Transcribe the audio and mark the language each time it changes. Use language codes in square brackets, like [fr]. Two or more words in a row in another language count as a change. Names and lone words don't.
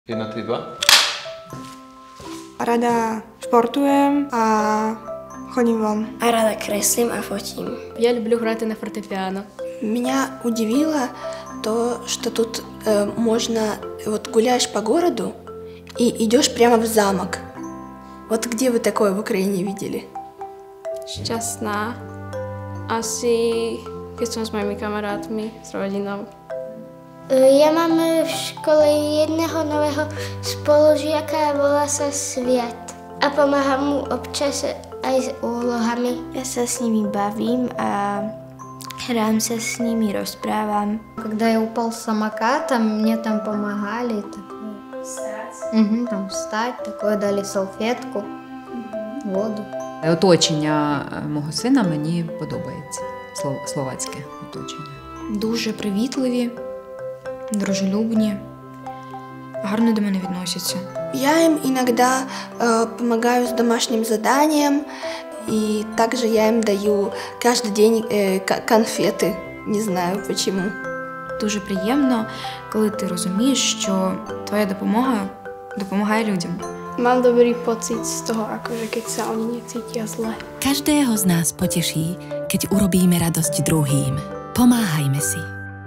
[sk] 1, 3, 2. Rada športujem a chodím von. А рада kreslím a fotím. [uk] Я люблю грати на фортепиано. [ru] Меня удивило то, что тут можно, вот гуляешь по городу и идешь прямо в замок. Вот где вы такое в Украине видели? [sk] Šťastná. Asi, keď som s mojimi kamarátmi, s rodinou. Ja mám v škole jedného nového spolužiaka, volá sa Sviat. A pomáham mu občas aj s úlohami. Ja sa s nimi bavím a hrám sa [ru] с ними, [sk] розправам. [ru] Когда я упал с самоката, мне там помогали. Там встать, такое дали салфетку, воду. [uk] Оточення мого сина мені подобається. Словацьке оточення. Дуже привітливі, дружелюбні, гарно до мене відносяться. [ru] Я им иногда помогаю с домашним заданием, и также я им даю каждый день конфети. Не знаю почему. [uk] Дуже приємно, коли ти розумієш, що твоя допомога допомагає людям. [sk] Mám dobrý pocit z toho, akože keď sa oni necítia zle. Každého z nás poteší, keď urobíme radosť druhým. Pomáhajme si.